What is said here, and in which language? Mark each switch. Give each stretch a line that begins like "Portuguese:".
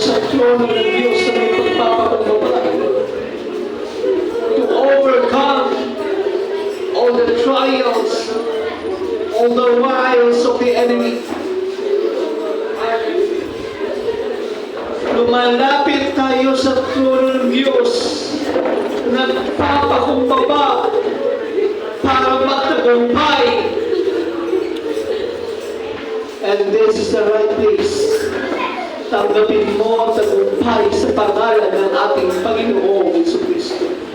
Filipino: trono ng Diyos na may pagpapakumbaba.
English: To overcome all the trials, all the wiles of the enemy.
Filipino: Lumalapit tayo sa trono ng Diyos, nagpapakumbaba para magtagumpay.
English: And this is the right place.
Filipino: Tanggapin mo ang tagumpay sa pangalan ng ating Panginoong Jesucristo.